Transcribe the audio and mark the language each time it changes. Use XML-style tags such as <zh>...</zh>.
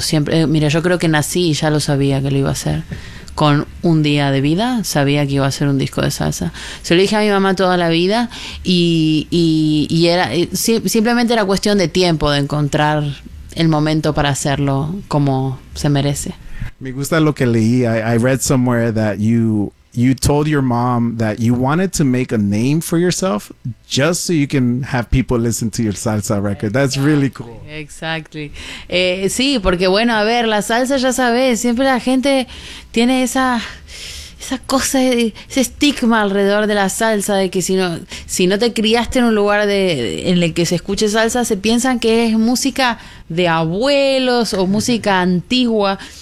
<es>Siempre, mira, yo creo que nací y ya lo sabía que lo iba a hacer. Con un día de vida, sabía que iba a hacer un disco de salsa. Se lo dije a mi mamá toda la vida y simplemente era cuestión de tiempo, de encontrar el momento para hacerlo como se merece. Me gusta lo que leí.</es> <en>I read somewhere that you told your mom that you wanted to make a name for yourself just so you can have people listen to your salsa record. That's exactly. Really cool. Exactly.</en> <es>Sí, porque bueno, a ver, la salsa ya sabes, siempre la gente tiene esa cosa, ese estigma alrededor de la salsa, de que si no te criaste en un lugar en el que se escuche salsa, se piensan que es música de abuelos o música antigua.</es>